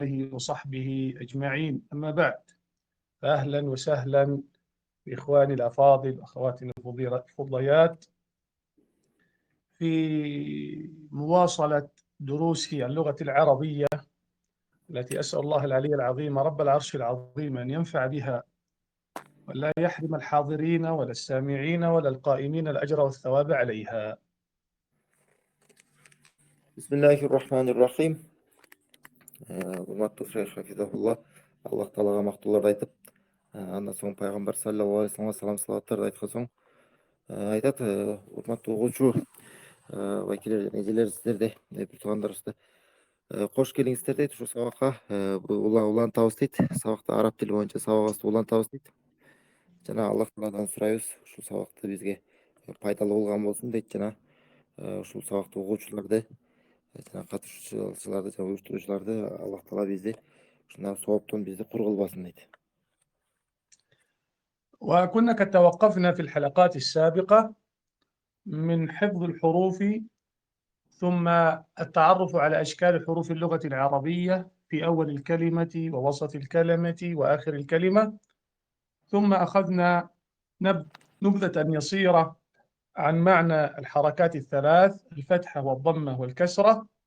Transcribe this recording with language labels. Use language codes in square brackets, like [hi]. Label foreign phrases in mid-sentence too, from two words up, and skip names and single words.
[ar] وصحبه أجمعين، أما بعد، فأهلا وسهلا بإخواني الأفاضل وأخواتنا الفضليات في مواصلة دروس اللغة العربية التي أسأل الله العلي العظيم رب العرش العظيم أن ينفع بها ولا يحرم الحاضرين ولا السامعين ولا القائمين الأجر والثواب عليها. بسم الله الرحمن الرحيم. [ky] Урматтуу шейх хафизахулла, Аллах Таалага мактууларды айтып, андан соң пайгамбар [ar] صلى الله عليه [ky] вассаламга салам салаваттарды айткан соң айтат, урматтуу угуучу байкелер жана эжелер, сиздерде бир туугандарыбызды кош келиңиздер дейт ушул сабакка. Улантабыз дейт. Сабакта араб тили боюнча сабагыбызды улантабыз дейт. Жана Аллах Тааладан сурайбыз ушул сабакты бизге пайдалуу болгон болсун дейт. Жана ушул сабакты угуучуларды жана катышуучуларды жана уюштуруучуларды Аллах Таала бизди ушундай сооптон бизди кур кылбасын дейт. [ar] وكنا قد توقفنا في الحلقات السابقة من حفظ الحروف ثم التعرف على أشكال حروف اللغة العربية في أول الكلمة ووسط الكلمة وآخر الكلمة، ثم أخذنا نبذة يسيرة عن معنى الحركات الثلاث: الفتحة والضمة والكسرة،